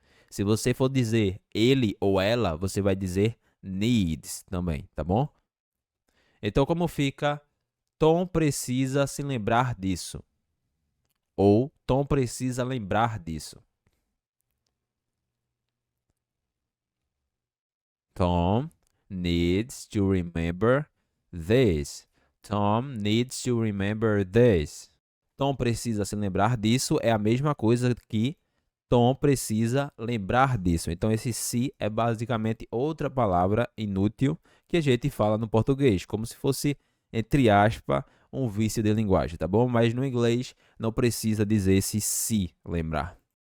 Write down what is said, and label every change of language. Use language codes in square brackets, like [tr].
[pt] Se você for dizer ele ou ela, você vai dizer needs também, tá bom? Então, como fica? Tom precisa se lembrar disso. Ou Tom precisa lembrar disso. [en] Tom needs to remember this. Tom needs to remember this. [pt] Tom precisa se lembrar disso é a mesma coisa que Tom precisa lembrar disso. Então, esse se é basicamente outra palavra inútil que a gente fala no português, como se fosse, entre aspas, um vício de linguagem, tá bom? Mas no inglês não precisa dizer esse se lembrar.